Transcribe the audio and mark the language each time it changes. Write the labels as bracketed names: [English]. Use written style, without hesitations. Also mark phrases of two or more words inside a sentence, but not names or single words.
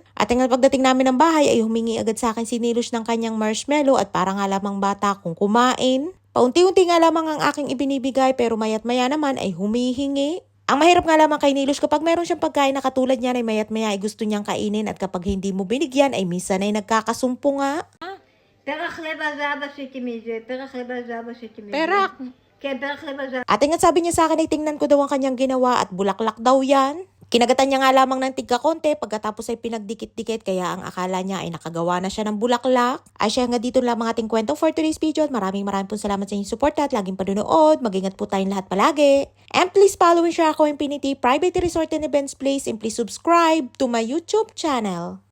[Filipino] At ingat pagdating namin ng bahay ay humingi agad sa akin si Nilush ng kanyang marshmallow at para nga lamang bata kung kumain. Paunti-unti nga lamang ang aking ibinibigay pero mayat maya naman ay humihingi. Ang mahirap nga lamang kay Nilush kapag meron siyang pagkain na katulad niyan ay mayat maya ay gusto niyang kainin at kapag hindi mo binigyan ay minsan ay nagkakasumpo nga. [Hebrew] פרח לב הזהב עשיתי מזה, פרח לב הזהב עשיתי מזה. Perak. כן, פרח לב הזהב. [Filipino] At ingat sabi niya sa akin ay tingnan ko daw ang kanyang ginawa at bulaklak daw yan. Kinagatan niya nga lamang ng tigka-konti pagkatapos ay pinagdikit-dikit kaya ang akala niya ay nakagawa na siya ng bulaklak. Ay siya nga dito lamang ating kwento [English] for today's video [Filipino] at maraming pong salamat sa inyong support at laging panunood. Mag-ingat po tayong lahat palagi. [English] And please follow and share ako Infinity Private Resort and Events Place and please subscribe to my YouTube channel.